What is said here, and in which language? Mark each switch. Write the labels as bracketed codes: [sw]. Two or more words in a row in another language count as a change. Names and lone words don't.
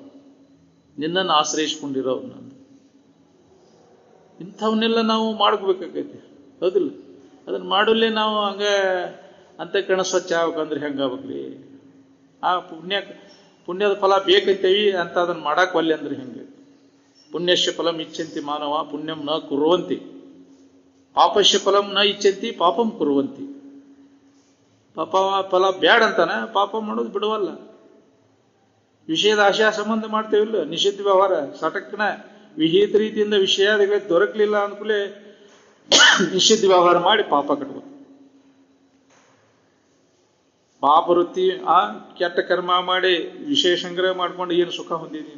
[kn] ನಿನ್ನನ್ನು ಆಶ್ರಯಿಸ್ಕೊಂಡಿರೋವ್ರನ್ನ ಇಂಥವನ್ನೆಲ್ಲ ನಾವು ಮಾಡ್ಕೋಬೇಕಾಗೈತಿ, ಹೌದಿಲ್ಲ? ಅದನ್ನ ಮಾಡಲ್ಲೇ ನಾವು ಹಂಗೆ ಅಂತಃಕರಣ ಸ್ವಚ್ಛ ಆಗ್ಬೇಕಂದ್ರೆ ಹೆಂಗಾಗ್ಬೇಕ್ರಿ? ಆ ಪುಣ್ಯದ ಫಲ ಬೇಕೈತೇವಿ ಅಂತ ಅದನ್ನ ಮಾಡಾಕ್ ಒಲ್ಲೆ ಅಂದ್ರೆ ಹೆಂಗೆ? [sa] ಪುಣ್ಯಶ್ಯ ಫಲಂ ಇಚ್ಛಂತಿ ಮಾನವ ಪುಣ್ಯಂ ನ ಕುರುವಂತಿ, ಪಾಪಶ್ಯ ಫಲಂ ನ ಇಚ್ಛಂತಿ ಪಾಪಂ ಕುರುವಂತಿ. [kn] ಪಾಪ ಫಲ ಬ್ಯಾಡ್ ಅಂತಾನೆ, ಪಾಪ ಮಾಡೋದು ಬಿಡುವಲ್ಲ. ವಿಷಯದ ಆಶಯ ಸಂಬಂಧ ಮಾಡ್ತೇವಿಲ್ಲ, ನಿಷಿದ್ಧ ವ್ಯವಹಾರ ಸಟಕ್ನ ವಿಹಿತ ರೀತಿಯಿಂದ ವಿಷಯಾದಿಗಳಿಗೆ ದೊರಕಲಿಲ್ಲ ಅಂದ್ಕೂಲೆ ನಿಷಿದ್ಧ ವ್ಯವಹಾರ ಮಾಡಿ ಪಾಪ ಕಟ್ಬೋದು. ಪಾಪ ವೃತ್ತಿ ಕೆಟ್ಟ ಕರ್ಮ ಮಾಡಿ ವಿಷಯ ಸಂಗ್ರಹ ಮಾಡ್ಕೊಂಡು ಏನು ಸುಖ ಹೊಂದಿ ನೀನು?